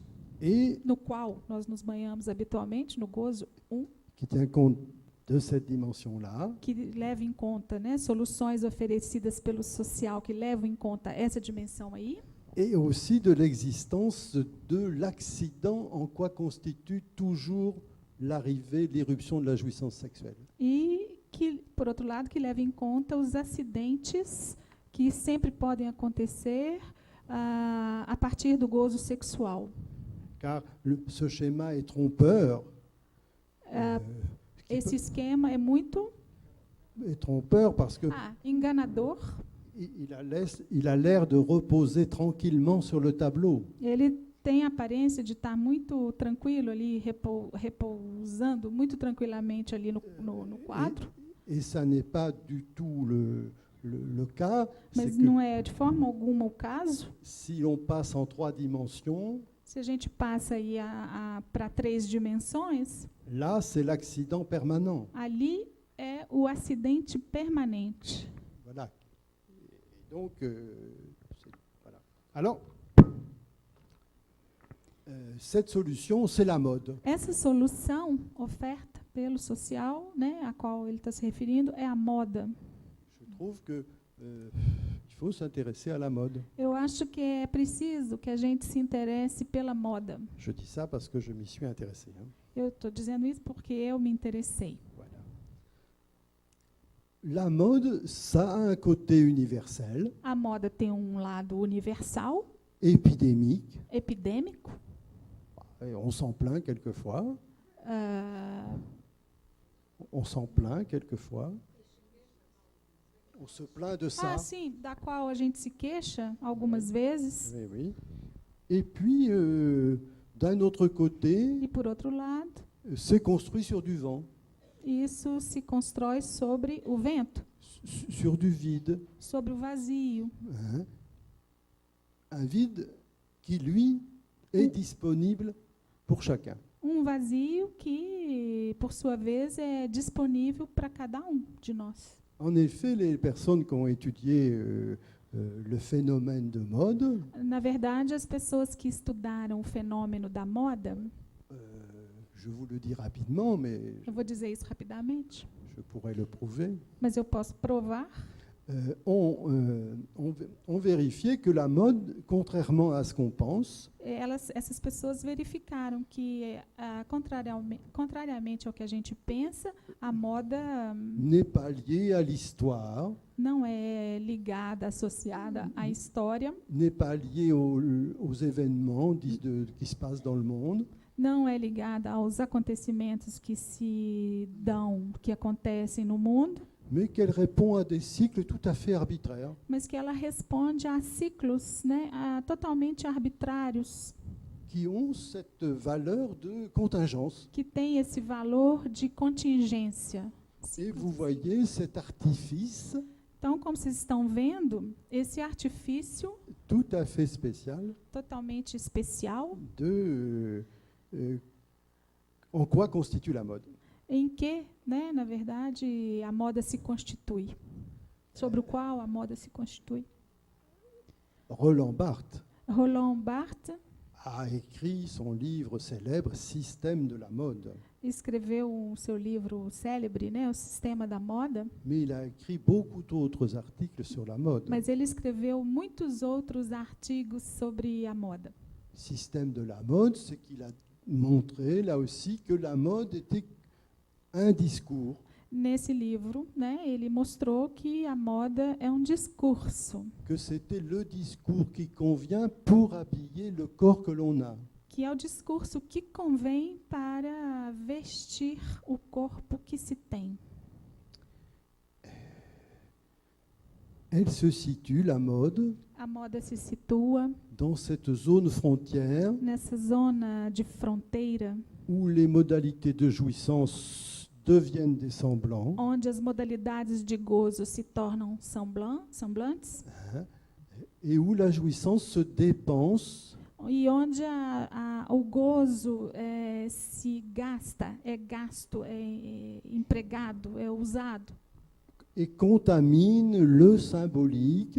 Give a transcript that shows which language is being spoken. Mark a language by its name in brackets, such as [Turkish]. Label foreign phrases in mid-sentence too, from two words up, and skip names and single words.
[French] Et [Portuguese] no qual nós nos banhamos habitualmente, no gozo [French] qui tient compte de cette dimension-là, [Portuguese] que leva em conta, né, soluções oferecidas pelo social que levam em conta essa dimensão aí, [French] et aussi de l'existence de l'accident en quoi constitue toujours l'arrivée, l'irruption de la jouissance sexuelle. [Portuguese] e que, por outro lado, que leva em conta os acidentes que sempre podem acontecer a partir do gozo sexual. [French] Car ce schéma est trompeur. [Portuguese] Esse esquema é muito [French] Est trompeur parce que [Portuguese] enganador. [French] il a l'air de reposer tranquillement sur le tableau. [Portuguese] Ele tem a aparência de estar muito tranquilo ali, repousando muito tranquilamente ali no quadro, [French] Et ça n'est pas du tout le cas. [Portuguese] mas [French] C'est que [Portuguese] não é de forma alguma o caso. [French] si l'on passe en 3 dimensions, [Portuguese] Se a gente passa aí para 3 dimensões, [French] là, c'est l'accident permanent. [Portuguese] ali é o acidente permanente. [French] Voilà. Et donc, voilà. Alors, cette solution, c'est la mode. [Portuguese] Essa solução oferta pelo social, né, a qual ele está se referindo, é a moda. [French] Je trouve que il faut s'intéresser à la mode. [Portuguese] Eu acho que é preciso que a gente se interesse pela moda. [French] Je dis ça parce que je m'y suis intéressé. Hein. [Portuguese] Eu estou dizendo isso porque eu me interessei. [French] Voilà. La mode, ça a un côté universel, [Portuguese] A moda tem um lado universal, [French] épidémique. [Portuguese] epidêmico. [French] Et on s'en plaint quelquefois. Ah, On s'en plaint quelquefois. On se plaint de ça. [Portuguese] sim, da qual a gente se queixa algumas vezes. [French] Oui, oui. Et puis, d'un autre côté, [Portuguese] E, por outro lado, [French] c'est construit sur du vent, [Portuguese] isso se constrói sobre o vento, [French] sur du vide. [Portuguese] sobre o vazio. [French] Hein. Un vide qui, lui, est disponible pour chacun. [Portuguese] Vazio que, por sua vez, é disponível para cada de nós. [French] En effet, les personnes qui ont étudié le phénomène de mode, [Portuguese] Na verdade, as pessoas que estudaram o fenômeno da moda, [French] je vous le dis rapidement, mais [Portuguese] eu vou dizer isso rapidamente, [French] je pourrais le prouver, [Portuguese] mas eu posso provar, [French] ont vérifié que la mode, contrairement à ce qu'on pense, [Portuguese] essas pessoas verificaram que, contrariamente ao que a gente pensa, a moda [French] n'est pas liée à l'histoire, [Portuguese] não é ligada, associada à história, [French] n'est pas liée aux événements qui se passent dans le monde, [Portuguese] não é ligada aos acontecimentos que acontecem no mundo, [French] mais qu'elle répond à des cycles tout à fait arbitraires. [Portuguese] mas que ela responde a ciclos, né, totalmente arbitrários, [French] Qui ont cette valeur de contingence. [Portuguese] que tem esse valor de contingência. [French] Et vous voyez cet artifice [Portuguese] Então, como vocês estão vendo, esse artifício [French] tout à fait spécial [Portuguese] totalmente especial, [French] de en quoi constitue la mode. [Portuguese] em que, né, na verdade, a moda se constitui, sobre o qual a moda se constitui. [French] Roland Barthes [Portuguese] Roland Barthes [French] a écrit son livre célèbre Système de la mode, [Portuguese] escreveu o seu livro célebre, né, O Sistema da Moda, [French] mais il a écrit beaucoup d'autres articles sur la mode. [Portuguese] mas ele escreveu muitos outros artigos sobre a moda. [French] Système de la mode, c'est qu'il a montré là aussi que la mode était un discours [Portuguese] Nesse livro, né, ele mostrou que a moda é discurso, [French] que c'était le discours qui convient pour habiller le corps que l'on a. [Portuguese] que é o discurso que convém para vestir o corpo que se tem. [French] Elle se situe, la mode, [Portuguese] A moda se situa [French] dans cette zone frontière [Portuguese] nessa zona de fronteira, [French] où les modalités de jouissance deviennent des semblants, [Portuguese] onde as modalidades de gozo se tornam semblantes, [French] et où la jouissance se dépense [Portuguese] e onde o gozo se gasta, é gasto, é empregado, é usado, [French] et contamine le symbolique